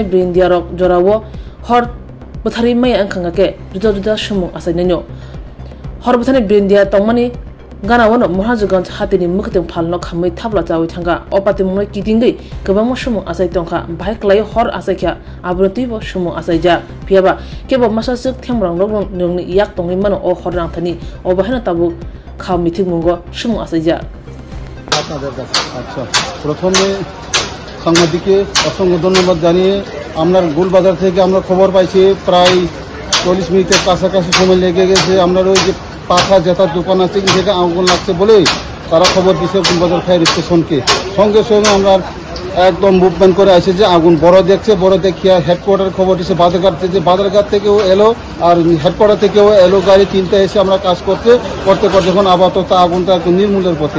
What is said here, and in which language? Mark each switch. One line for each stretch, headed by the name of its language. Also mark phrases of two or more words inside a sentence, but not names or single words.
Kok Borok: brinderok jorawo hor Buthari mai angkanga ke juda sumu asai nanyo horbuthane brindia tongmani gana wono Maharajganj hatini mukting phalno khamai thapla chawi thanga opati mungna kidingai gabangma sumu asai tongkha bike lai hor asai kya abrutibo sumu asai ja piaba kebo masasuk themrang rong nungni yak tongi mano o horrang thani obahena tabu khaw mithik mungo sumu asai ja
Bangla: আপনাদের কাছে আচ্ছা প্রথমে সাংবাদিককে অসংখ্য ধন্যবাদ জানিয়ে আমরা গোলবাজার থেকে আমরা খবর পাইছি প্রায় 40 মিনিটের কাছাকাছি সময় লেগে গেছে আমরা ওই যে পাখা জেতার দোকান আছে যেটা আগুন লাগছে বলে তারা খবর দিয়েছে গোলবাজার ফায়ার স্টেশনকে সঙ্গে সঙ্গে আমরা একদম মুভমেন্ট করে আসে যে আগুন বড় দেখিয়া হেডকোয়ার্টার খবর দিয়েছে বাজারঘাট থেকেও এলো আর হেডকোয়ার্টার থেকেও এলো গাড়ি তিনটা এসে আমরা কাজ করতে যখন আপাতত আগুনটা একটু নির্মূলের পথে